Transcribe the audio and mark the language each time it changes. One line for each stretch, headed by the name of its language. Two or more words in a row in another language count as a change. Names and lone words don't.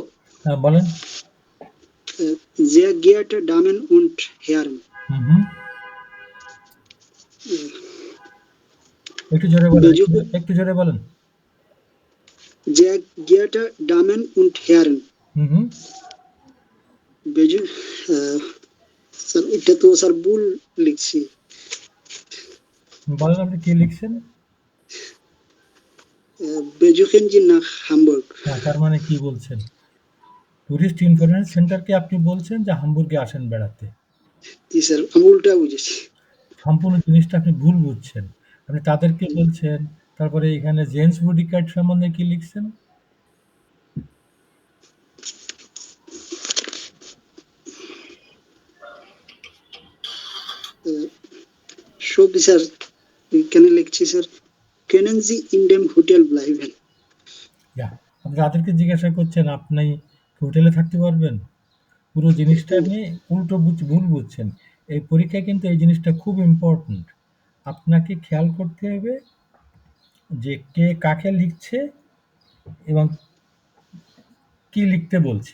Bangla: হ্যাঁ, বলেন।
German: Sehr geehrte Damen und Herren,
Bangla: হুম। একটু জোরে বলেন,
German: besuchen,
Bangla: একটু জোরে বলেন।
German: sehr geehrte Damen und Herren,
Bangla: হুম।
German: besuchen,
Bangla: স্যার এটা তো স্যার ভুল লিখছি। বলেন আপনি কি লিখছেন।
German: besuchen Sie nach Hamburg.
Bangla: হ্যাঁ, তার মানে কি বলছেন? টুরিস্ট ইনফরমেশন সেন্টারকে আপনি বলছেন যে হামবুর্গে আসেন বেড়াতে। জি স্যার, আমি উল্টা বুঝেছি। সম্পূর্ণ জিনিসটা আপনি ভুল বুঝছেন। আপনি তাদেরকে বলছেন, তারপরে এখানে জেন্টস বুডিকার্ড সম্বন্ধে কি লিখছেন? সবই স্যার এখানে লিখছি স্যার,
German: können Sie in dem Hotel bleiben?
Bangla: ইয়া, আপনি তাদেরকে জিজ্ঞাসা করছেন আপনি হোটেলে থাকতে পারবেন। পুরো জিনিসটা আপনি উল্টো ভুল বুঝছেন। এই পরীক্ষায় কিন্তু এই জিনিসটা খুব ইম্পর্টেন্ট। আপনাকে খেয়াল করতে হবে যে কে কাকে লিখছে এবং কি লিখতে বলছে।